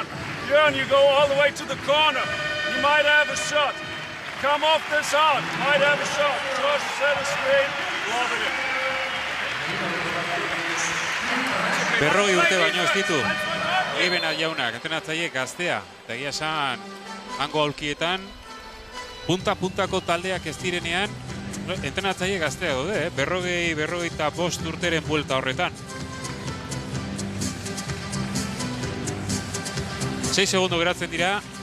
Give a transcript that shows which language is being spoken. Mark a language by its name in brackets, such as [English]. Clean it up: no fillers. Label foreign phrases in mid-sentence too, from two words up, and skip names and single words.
[English] Björn, you go all the way to the corner. You might have a shot. Come off this out. Might have a shot. Josh set a screen. Loving it. [Basque] Berrogei urte baino ez ditu. Ebena jaunak, entrenatzaile gaztea. Eta egia esan, hango aulkietan, punta-puntako taldeak ez direnean, entrenatzaile gaztea daude, berrogeita 5 urteren buelta horretan. 6 segundo geratzen dira.